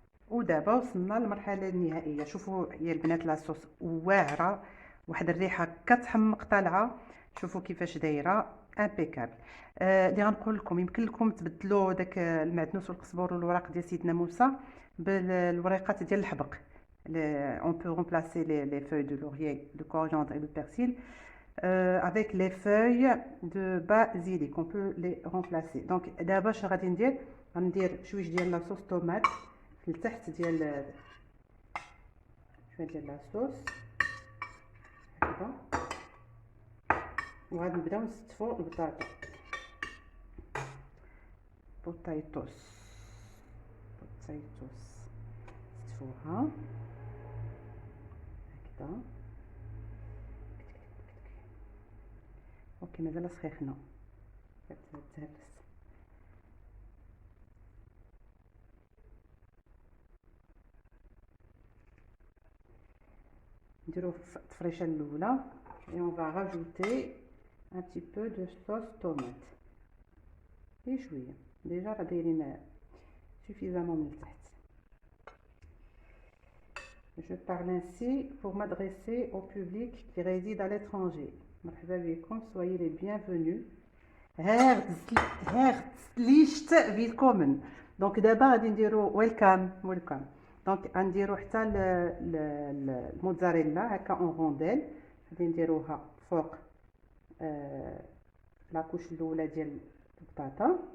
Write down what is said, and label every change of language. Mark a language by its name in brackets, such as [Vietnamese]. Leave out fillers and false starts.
[Arabic] ودابا وصلنا للمرحله النهائيه. شوفوا يا البنات لاصوص واعره، واحد الريحه كتحمق طالعه. شوفوا كيفاش دايره امبيكابل. اللي غنقول لكم يمكن لكم تبدلوا داك المعدنوس والقزبر والوراق ديال سيدنا موسى بالوريقات ديال الحبق. [French] On peut remplacer les feuilles de laurier, de coriandre et de persil avec les feuilles de basilic. On peut les remplacer. Donc d'abord je [Arabic] غادي ندير شويه ديال لاصوص طوماط لتحت ديال شويه ديال لاصوص هكذا، وغادي نبداو نستفوا البطاطا بوتايتوس نستفوها هكذا. اوكي مازال سخيخنا كتهرس. نديرو التفريشه الاولى [French] et on va rajouter un petit peu de sauce tomate. [Arabic] شويه ديجا راه دايرين suffisamment من التحت. [French] Je parle ainsi pour m'adresser au public qui réside à l'étranger. [Arabic] مرحبا بكم، [French] soyez les bienvenus. [German] herzlich willkommen. [Arabic] دونك دابا غادي نديرو ويلكم. دونك غنديرو حتى الموتزاريلا هكا اون رونديل، غادي نديروها فوق لاكوش الاولى ديال البطاطا.